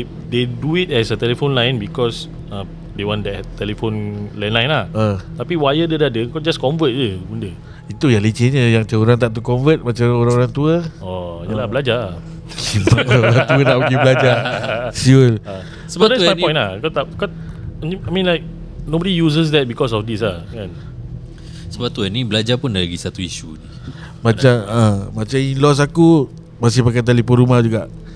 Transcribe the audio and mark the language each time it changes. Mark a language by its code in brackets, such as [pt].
[en] They do it as a telephone line because they want that telephone landline lah. [ms] Tapi wire dia dah ada, kau just convert je benda. Itu yang lecehnya, yang orang tak tu convert macam orang-orang tua. Yelah, belajar. Orang tua nak pergi belajar. Siul. Sebab [en] that's my point lah. I mean like nobody uses that because of this lah kan. [ms] Sebab tu ni belajar pun lagi satu isu ni. Macam in-laws aku masih pakai telefon rumah juga.